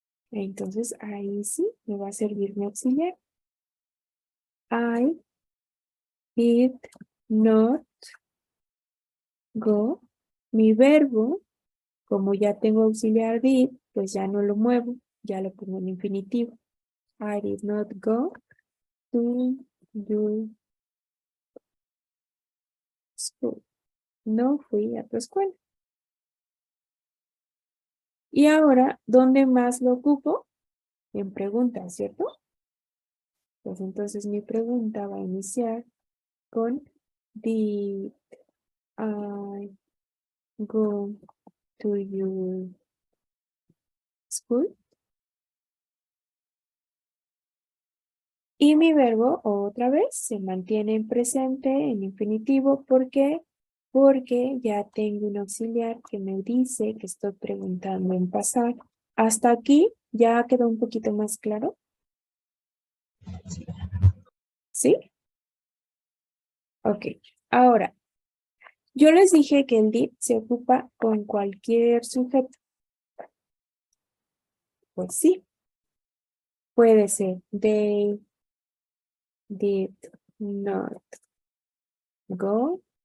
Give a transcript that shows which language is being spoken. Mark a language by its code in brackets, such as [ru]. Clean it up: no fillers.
[es] Entonces ahí sí me va a servir mi auxiliar. [en] I did not go. [es] Mi verbo, como ya tengo auxiliar did, pues ya no lo muevo, ya lo pongo en infinitivo. [en] I did not go to your school. [es] No fui a tu escuela. Y ahora, ¿dónde más lo ocupo? En preguntas, ¿cierto? Pues entonces mi pregunta va a iniciar con [en] did I go to your school. [es] Y mi verbo otra vez se mantiene en presente, en infinitivo. ¿Por qué? Porque ya tengo un auxiliar que me dice que estoy preguntando en pasado. Hasta aquí ya quedó un poquito más claro. ¿Sí? Ok. Ahora, yo les dije que el did se ocupa con cualquier sujeto. Pues sí. Puede ser [en] they did not go.